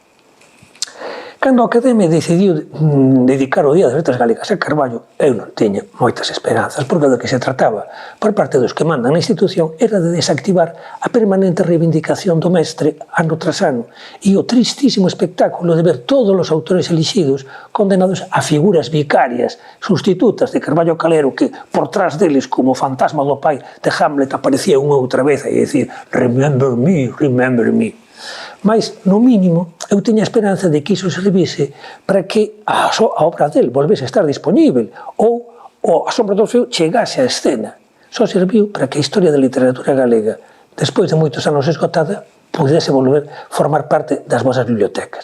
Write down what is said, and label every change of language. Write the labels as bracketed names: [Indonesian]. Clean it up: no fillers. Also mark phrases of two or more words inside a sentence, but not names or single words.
[Galician] Cando a Academia decidiu dedicar o Día das Letras Galegas a Carballo, eu non tiña moitas esperanzas, porque do que se trataba por parte dos que mandan na institución era de desactivar a permanente reivindicación do mestre ano tras ano e o tristísimo espectáculo de ver todos os autores elixidos condenados a figuras vicarias, sustitutas de Carballo Calero, que por trás deles, como o fantasma do pai de Hamlet, aparecía unha outra vez a dicir [English] "Remember me, remember me". [Galician] Mas, no mínimo, eu tiña esperanza de que iso servise para que a obra del volvese a estar dispoñível ou A Sombra do Feo chegase á escena. Só serviu para que a historia da literatura galega, despois de moitos anos esgotada, pudese volver formar parte das vosas bibliotecas.